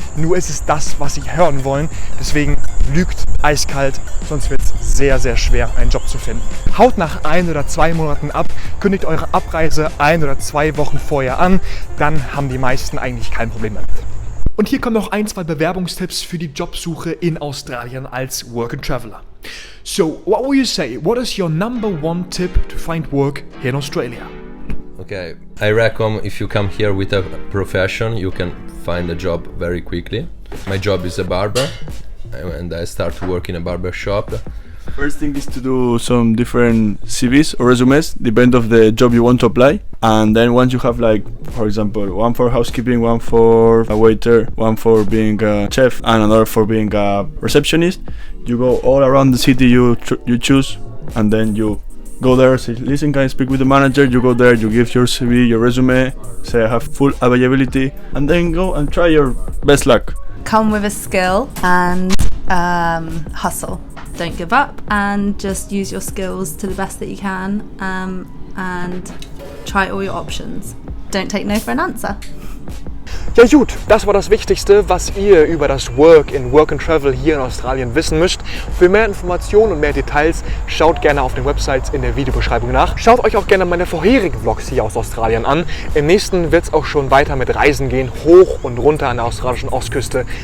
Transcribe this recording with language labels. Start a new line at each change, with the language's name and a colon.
German: Nur ist es das, was sie hören wollen. Deswegen lügt eiskalt, sonst wird es sehr, sehr schwer, einen Job zu finden. Haut nach 1 oder 2 Monaten ab, kündigt eure Abreise 1 oder 2 Wochen vorher an, dann haben die meisten eigentlich kein Problem damit. Und hier kommen noch 1, 2 Bewerbungstipps für die Jobsuche in Australien als Work and Traveler.
English: So, what will you say? What is your number 1 tip to find work here in Australia? Okay, I reckon if you come here with a profession, you can find a job very quickly. My job is a barber, and I start to work in a barber shop. First thing is to do some different CVs or resumes, depend of the job you want to apply. And then once you have, like, for example, one for housekeeping, one for a waiter, one for being a chef, and another for being a receptionist, you go all around the city you choose, and then you go there, say, listen, can I speak with the manager? You go there, you give your CV, your resume, say I have full availability, and then go and try your best luck. Come with a skill and hustle. Don't give up and just use your skills to the best that you can, and try all your options. Don't take no for an answer.
German: Ja gut, das war das Wichtigste, was ihr über das Work and Travel hier in Australien wissen müsst. Für mehr Informationen und mehr Details schaut gerne auf den Websites in der Videobeschreibung nach. Schaut euch auch gerne meine vorherigen Vlogs hier aus Australien an. Im nächsten wird es auch schon weiter mit Reisen gehen, hoch und runter an der australischen Ostküste.